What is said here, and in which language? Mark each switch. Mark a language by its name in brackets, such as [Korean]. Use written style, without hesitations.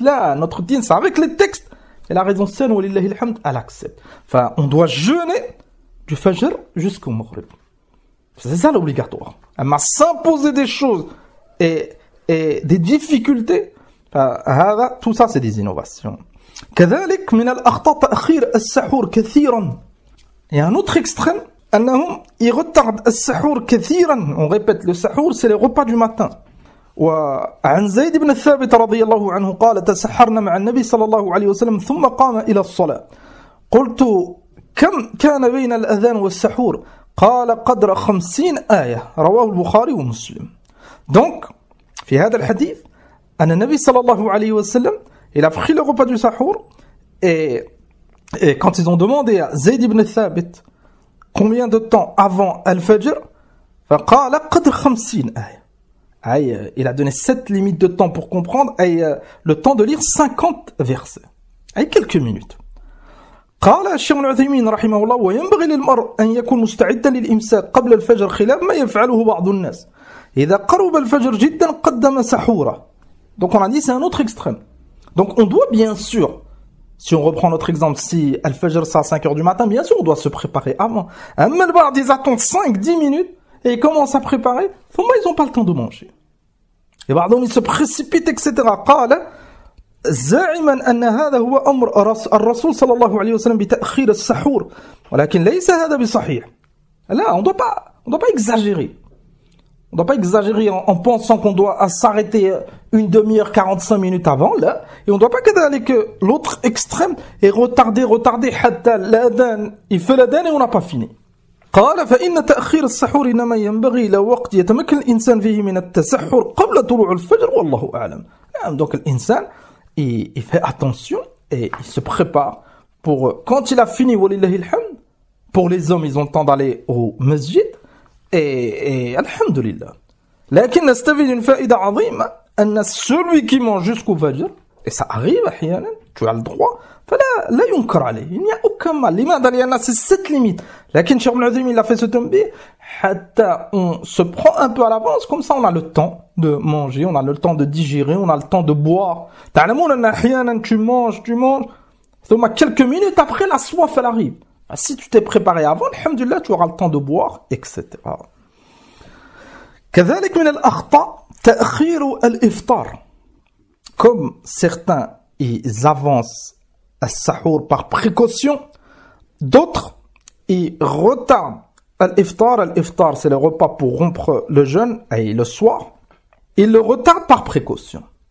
[French] Là, notre dîn, c'est avec les textes. Et la raison saine, [Arabic] walillahi alhamd, [French] elle accepte. Enfin, on doit jeûner du fajr jusqu'au maghrib. C'est ça l'obligatoire. Elle m'a s'imposer des choses et des difficultés. Tout ça, c'est des innovations. [Arabic] كذلك من الأخطاء تأخير السحور كثيرا. [French] Il y a un autre extrême, [Arabic] أنهم [French] ils retardent [Arabic] السحور كثيرا. [French] On répète, le sahur c'est les repas du matin. [Arabic] وعن زيد بن الثابت رضي الله عنه قال تسحرنا مع النبي صلى الله عليه وسلم ثم قام إلى الصلاة قلت كم كان بين الأذان والسحور قال قدر 50 آية رواه البخاري ومسلم. [French] Donc [Arabic] في هذا الحديث أن النبي صلى الله عليه وسلم [French] il a pris le repas du sahur et quand ils ont demandé à Zayd ibn Thabit combien de temps avant Al-Fajr [Arabic] فقال قدر 50 آية. [French] Il a donné 7 limites de temps pour comprendre et le temps de lire 50 versets. Quelques minutes. [Arabic] قال الشيخ ابن عثيمين رحمه الله وينبغي للمرء أن يكون مستعدا للإمساك قبل الفجر خلاف ما يفعله بعض الناس إذا قرب الفجر جدا قدم سحوره. [French] Donc on a dit c'est un autre extrême. Donc on doit bien sûr, si on reprend notre exemple, si Al-Fajr c'est à 5h du matin, bien sûr on doit se préparer avant. Mais le bar ils attendent 5-10 minutes et ils commencent à préparer, ils n'ont pas le temps de manger. Et pardon, ils se précipitent, etc. [Arabic] قال زاعما أن هذا هو أمر الرسول صلى الله عليه وسلم بتأخير السحور ولكن ليس هذا بصحيح. [French] Là, on doit pas exagérer. On ne doit pas exagérer en pensant qu'on doit s'arrêter une demi-heure, 45 minutes avant, là. Et on ne doit pas aller que l'autre extrême est retarder, [Arabic] حتى [French] l'adhan, il fait l'adhan et on n'a pas fini. [Arabic] قال فإن تأخير السحور إنما ينبغي إلى وقت يتمكن الإنسان فيه من التسحر قبل طلوع الفجر والله أعلم. [French] Donc l'insan, il fait attention et il se prépare pour quand il a fini [Arabic] walillahi alhamd. [French] Pour les hommes, ils ont le temps d'aller au masjid et [Arabic] alhamdulillah. لكن نستفيد [French] une faïda [Arabic] عظيمة أن [French] celui qui mange jusqu'au fajr, et ça arrive [Arabic] أحيانا, [French] tu as le droit, [Arabic] فلا لا ينكر عليه, [French] il n'y a aucun mal. [Arabic] لماذا؟ لأن [French] c'est cette limite. [Arabic] لكن [French] Cheikh Ibn Uthaymin il a fait ce tanbih [Arabic] حتى [French] on se prend un peu à l'avance, comme ça on a le temps de manger, on a le temps de digérer, on a le temps de boire. [Arabic] تعلمون أن أحيانا [French] tu manges, [Arabic] ثم [French] quelques minutes après la soif elle arrive. Si tu t'es préparé avant, [Arabic] alhamdulillah, [French] tu auras le temps de boire, etc. [Arabic] كذلك من الأخطاء تأخير الإفطار. [French] Comme certains, ils avancent [Arabic] السحور [French] par précaution, d'autres, ils retardent [Arabic] الإفطار. الإفطار, [French] c'est le repas pour rompre le jeûne, et le soir. Ils le retardent par précaution.